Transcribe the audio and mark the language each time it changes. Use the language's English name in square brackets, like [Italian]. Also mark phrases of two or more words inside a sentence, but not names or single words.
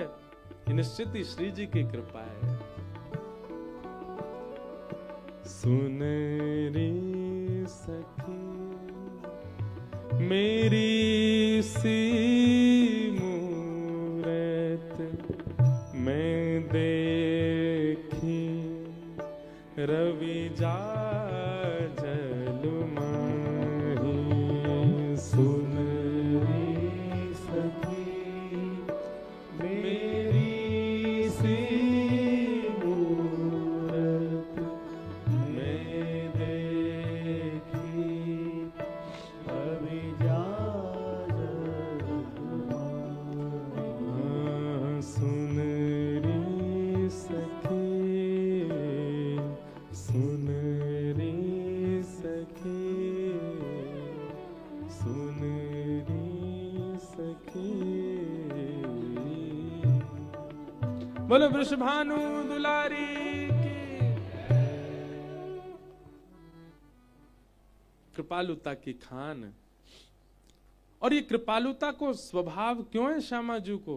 [Hindi] ये निश्चित ही श्री जी की कृपा है। सुन रे सखी मेरी सी मूरत मैं देखी, रवि जा जल माही। सुन रे सखी मेरी सी मूरत मैं देखी, रवि जा जल माही। सुन रे सखी, सुन रे सखी, सुन रे सखी। बोलो वृषभानु दुलारी की। कृपालुता की खान। और ये कृपालुता को स्वभाव क्यों है श्यामा जी को?